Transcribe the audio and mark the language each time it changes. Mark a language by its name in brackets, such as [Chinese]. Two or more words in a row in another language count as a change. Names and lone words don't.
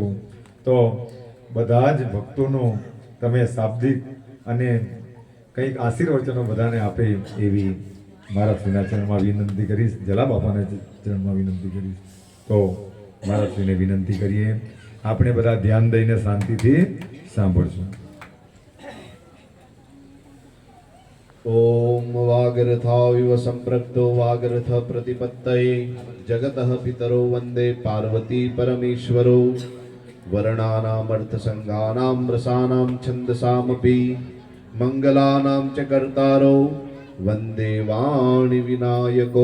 [Gujarati] તો બધા જ ભક્તોનો તમે શાબ્દિક અને કંઈક આશીર્વચનો બધાને આપે એવી મહારાજશ્રીના ચરણમાં વિનંતી કરીશ, જલા બાપાના ચરણમાં વિનંતી કરીશ. તો મહારાજશ્રીને વિનંતી કરીએ, આપણે બધા ધ્યાન દઈને શાંતિથી સાંભળશું. [Sanskrit] ओम वागरथाविव संप्रक्तो वागरथ प्रतिपत्तये जगतः पितरो वंदे पार्वती परमेश्वरो वर्णानामर्थसंगानां रसानां छन्दसामपि मंगलानां च कर्तारो वंदे वाणी विनायको.